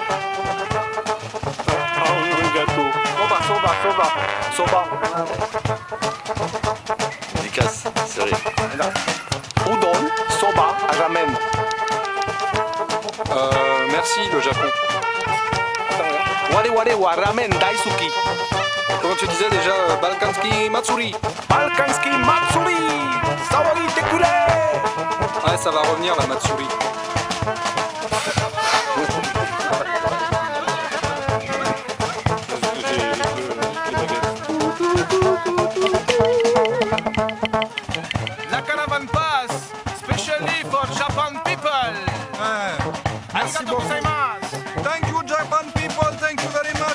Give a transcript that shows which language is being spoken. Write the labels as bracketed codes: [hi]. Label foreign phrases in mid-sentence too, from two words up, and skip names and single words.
[ja] Arigato. そば、そば、そば. [fr] Dédicace, sérieux. [ja] うどん、そば、ラーメン. [fr] Merci le Japon. [ja] 我々はラーメン大好き. [fr] Comment tu disais déjà Balkanski Matsuri? Balkanski Matsuri. Sawari tekure. Ouais, ça va revenir la Matsuri. La caravane passe, [en] specially for Japan people. [ja] ありがとうございます. [en] Thank you, Japan people. Thank you very much.